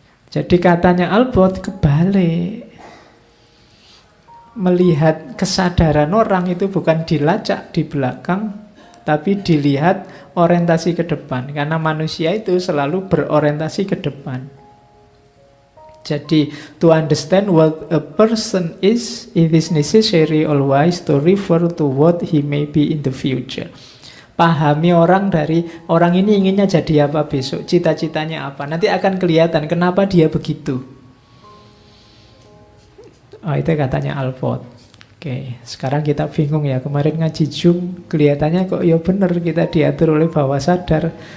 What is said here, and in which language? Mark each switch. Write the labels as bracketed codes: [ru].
[id] Jadi katanya Alport kebalik. Melihat kesadaran orang itu bukan dilacak di belakang, tapi dilihat orientasi ke depan. Karena manusia itu selalu berorientasi ke depan. [en] Jadi, to understand what a person is, it is necessary always to refer to what he may be in the future. [id] Pahami orang dari orang ini inginnya jadi apa besok, cita-citanya apa. Nanti akan kelihatan kenapa dia begitu. Oh, itu katanya Alport. Oke, sekarang kita bingung ya. Kemarin ngaji Zoom, kelihatannya kok ya benar kita diatur oleh bawah sadar.